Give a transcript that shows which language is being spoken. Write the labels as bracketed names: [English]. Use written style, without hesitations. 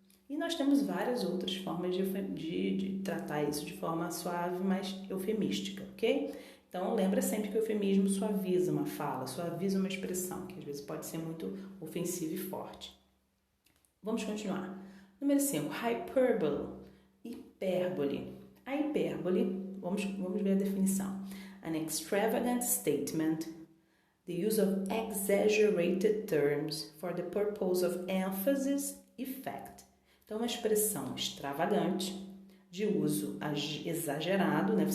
[Portuguese] E nós temos várias outras formas de tratar isso de forma suave, mas eufemística, ok? Então, lembra sempre que o eufemismo suaviza uma fala, suaviza uma expressão, que às vezes pode ser muito ofensiva e forte. Vamos continuar. Número 5, hyperbole, hipérbole. A hipérbole, vamos ver a definição. [English] An extravagant statement, the use of exaggerated terms for the purpose of emphasis, effect. [Portuguese] Então, uma expressão extravagante, de uso exagerado, né?